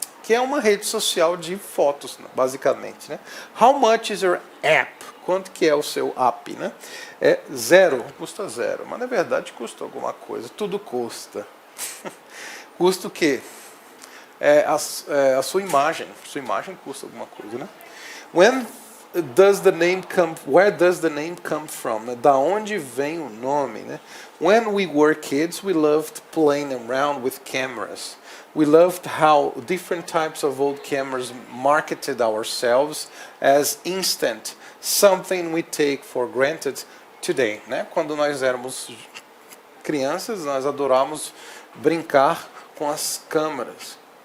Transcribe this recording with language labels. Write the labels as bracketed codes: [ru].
[pt] Que é uma rede social de fotos, basicamente, né? [en] How much is your app? [pt] Quanto que é o seu app, né? Zero, custa zero, mas na verdade custa alguma coisa, tudo custa. Custa o quê? A sua imagem custa alguma coisa, né? [en] Where does the name come from? Né? [pt] Da onde vem o nome, né? [en] When we were kids, we loved playing around with cameras. We loved how different types of old cameras marketed ourselves as instant, something we take for granted today, né? [pt] Quando nós éramos crianças, nós adorávamos brincar com as câmeras.